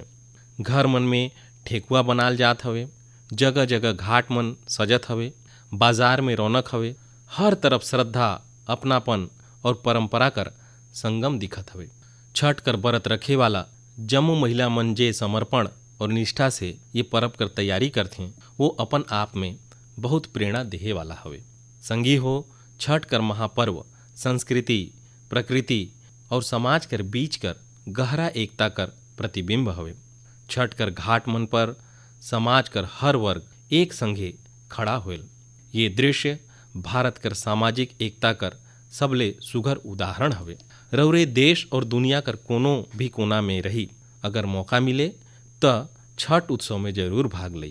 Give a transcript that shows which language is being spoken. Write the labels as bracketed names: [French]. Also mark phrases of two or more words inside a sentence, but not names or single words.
[Sadri] घर मन में ठेकुआ बनाल जात हवे, जगह जगह घाट मन सजत हवे, बाजार में रौनक हवे। हर तरफ श्रद्धा, अपनापन और परंपरा कर संगम दिखत हवे। छठ कर व्रत रखे वाला जम्मू महिला मन जे समर्पण और निष्ठा से ये पर्व कर तैयारी करथे, वो अपन आप में बहुत प्रेरणा देहे वाला हवे। संगी हो, छठ कर महापर्व संस्कृति, प्रकृति और समाज कर बीच कर गहरा एकता कर प्रतिबिंब हवे। छठ कर घाट मन पर समाज कर हर वर्ग एक संगे खड़ा होल। ये दृश्य भारत कर सामाजिक एकता कर सबले सुघर उदाहरण हवे। रउरे देश और दुनिया कर कोनो भी कोना में रही अगर मौका मिले त छठ उत्सव में जरूर भाग लई।